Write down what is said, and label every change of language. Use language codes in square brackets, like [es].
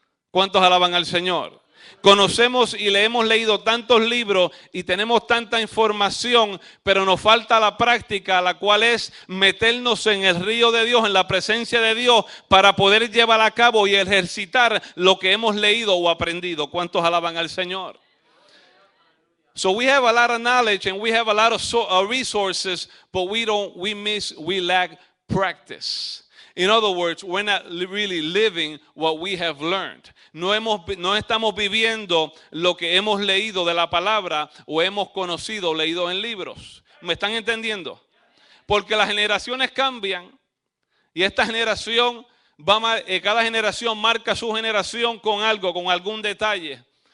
[es] ¿Cuántos alaban al Señor? Conocemos y le hemos leído tantos libros y tenemos tanta información, pero nos falta la práctica, la cual es meternos en el río de Dios, en la presencia de Dios, para poder llevar a cabo y ejercitar lo que hemos leído o aprendido. ¿Cuántos alaban al Señor? [en] So we have a lot of knowledge and we have a lot of resources, but we lack practice. In other words, we're not really living what we have learned. [es] No estamos viviendo lo que hemos leído de la palabra o hemos conocido, leído en libros. ¿Me están entendiendo? Porque las generaciones cambian y esta generación, cada generación marca su generación con algo, con algún detalle.